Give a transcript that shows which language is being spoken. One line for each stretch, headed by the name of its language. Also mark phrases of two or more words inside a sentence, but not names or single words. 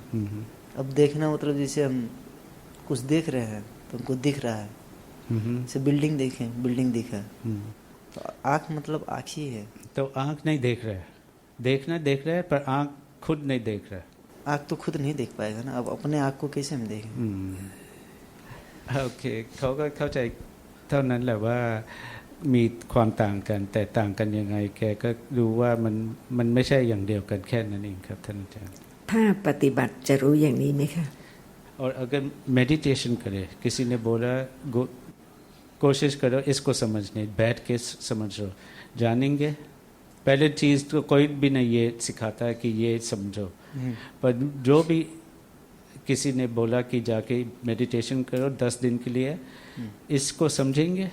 Hindi: अब देखना मतलब जैसे हम कुछ देख रहे हैं तो हमको दिख रहा है, जैसे बिल्डिंग देखें, बिल्डिंग दिखा, तो आँख मतलब आँख ही है। तो आंख नहीं देख रहा है, देखना देख रहा है पर आंख खुद नहीं देख रहा है। आँख तो खुद नहीं देख पाएगा ना, अब अपने आँख को कैसे हम देखें?
Thai: โอเคเขาก็เข้าใจเท่านั้นแหละว่ามีความต่างกันแต่ต่างกันยังไงแกก็ดูว่ามันไม่ใช่อย่างเดียวกันแค่นั้นเองครับท่านอาจารย์ ถ้าปฏิบัติจะรู้อย่างนี้ไหมคะ
Hindi: और अगर मेडिटेशन करे, किसी ने बोला कोशिश करो इसको समझने, बैठ के समझो, जानेंगे। पहले चीज़ तो कोई भी नहीं ये सिखाता है कि ये समझो, पर जो भी किसी ने बोला कि जाके मेडिटेशन करो 10 दिन के लिए, इसको समझेंगे।